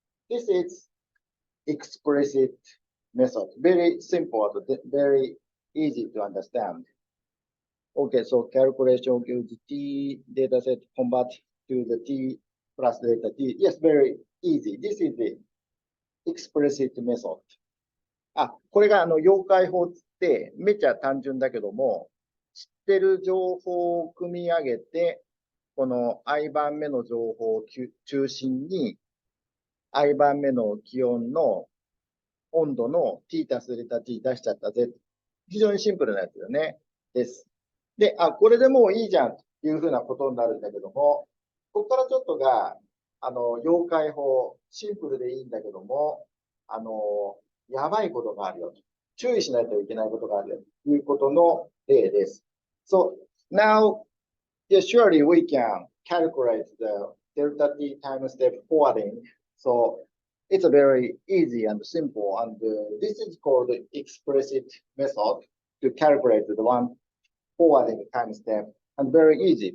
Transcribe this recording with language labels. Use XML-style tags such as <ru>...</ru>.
<en>This is explicit method, very simple, very easy to understand. Okay, so calculation gives t data set convert to the t plus delta t. Yes, very easy. This is the explicit method.</en> <ja>これが妖怪法ってめっちゃ単純だけども、知ってる情報を組み上げて、この i 番目の情報を中心に、i 番目の気温の温度の t たすデルタ t 出しちゃったぜ。非常にシンプルなやつよね。です。で、これでもういいじゃんというふうなことになるんだけども、ここからちょっとが、妖怪法、シンプルでいいんだけども、やばいことがあるよと。注意しないといけないことがあるよということの例です。</ja> <en>So, now, yeah, surely we can calculate the delta t time step forwarding. So, it's a very easy and simple, and this is called the explicit method to calculate the one forwarding time step, and very easy.</en>